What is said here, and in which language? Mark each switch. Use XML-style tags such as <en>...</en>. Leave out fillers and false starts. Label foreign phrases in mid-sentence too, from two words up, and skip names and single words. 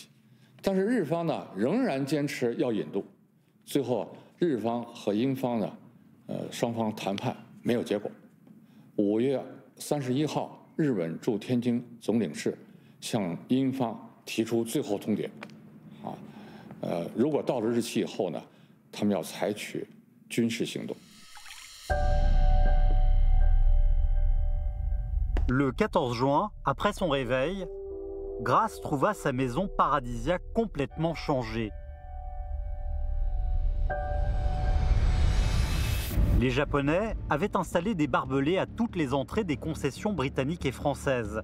<zh>系，但是日方呢仍然坚持要引渡，最后日方和英方呢，双方谈判没有结果。5月31号，日本驻天津总领事向英方提出最后通牒，如果到了日期以后呢，他们要采取军事行动。</zh> <fr>Le 14 juin, après son réveil, Grace trouva sa maison paradisiaque complètement changée. Les Japonais avaient installé des barbelés à toutes les entrées des concessions britanniques et françaises.</fr>